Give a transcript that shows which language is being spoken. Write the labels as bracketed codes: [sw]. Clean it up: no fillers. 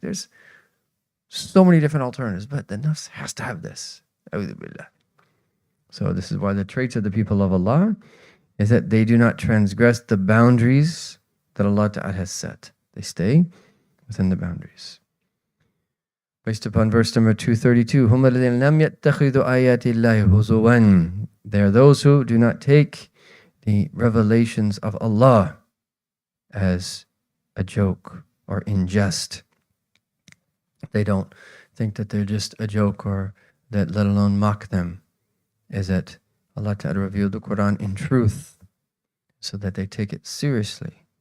[en] There's so many different alternatives, but the nafs has to have this. So this is why the traits of the people of Allah is that they do not transgress the boundaries that Allah Ta'ala has set. They stay within the boundaries. Based upon verse number 232, [ar] هُمَّ الَّذِينَ لَمْ يَتَّخِذُوا آيَاتِ اللَّهِ هُزُوًا. [en] They are those who do not take the revelations of Allah as a joke or in jest. They don't think that they're just a joke, or that, let alone mock them, is that Allah Ta'ala revealed the Quran in truth, so that they take it seriously.